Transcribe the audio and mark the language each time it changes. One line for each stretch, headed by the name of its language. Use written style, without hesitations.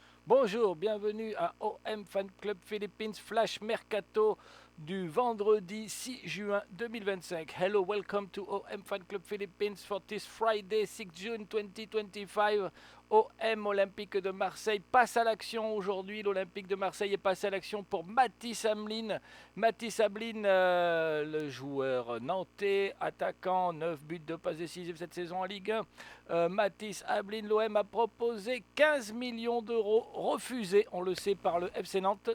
French: Bonjour, bienvenue à OM Fan Club Philippines Flash Mercato du vendredi 6 juin 2025.
English: Hello, welcome to OM Fan Club Philippines for this Friday 6 June 2025.
French: OM Olympique de Marseille passe à l'action aujourd'hui. L'Olympique de Marseille est passé à l'action pour Mathis Amlin. Mathis Amlin, le joueur nantais, attaquant, 9 buts de passes décisives cette saison en Ligue 1. Mathis Ablin, l'OM a proposé 15 millions d'euros refusés, on le sait, par le FC Nantes.